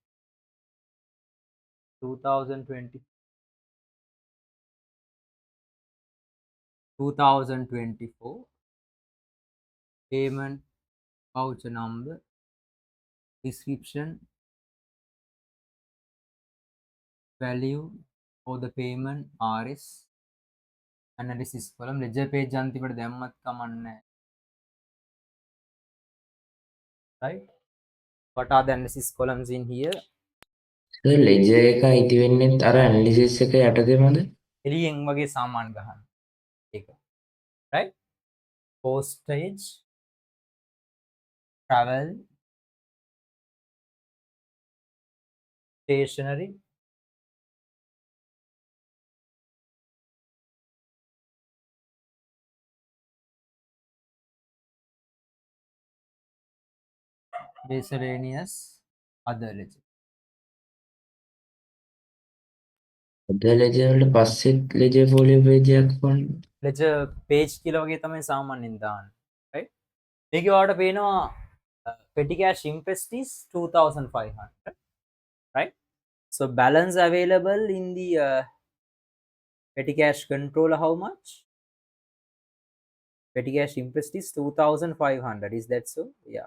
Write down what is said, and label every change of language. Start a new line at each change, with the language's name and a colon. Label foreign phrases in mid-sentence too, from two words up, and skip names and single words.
English: 2020. 2024. Payment voucher number, description, value for the payment, RS, analysis column, ledger page
Sinhala: අන්තිමට දැම්මත් කමක් නැහැ.
English: Right? What are the analysis columns in here?
Sinhala: So ledger එක අයිති වෙන්නේත් අර analysis එක යටතේමද? එළියෙන් වගේ සාමාන් ගහන්න. ඒක.
English: Right? Postage, travel, stationery, miscellaneous, other ledger. other ledger
Sinhala: වලට පස්සෙත්
English: ledger folio page
Sinhala: එකක් වань.
English: ledger page
Sinhala: කියලා වගේ තමයි සාමාන්‍යයෙන් දාන්නේ. Right? මේකේ ඔයාලට පේනවා
English: petty cash interest is 2500. Right? So balance available in the petty cash controller how much? Petty cash interest is 2500. Is that so? Yeah.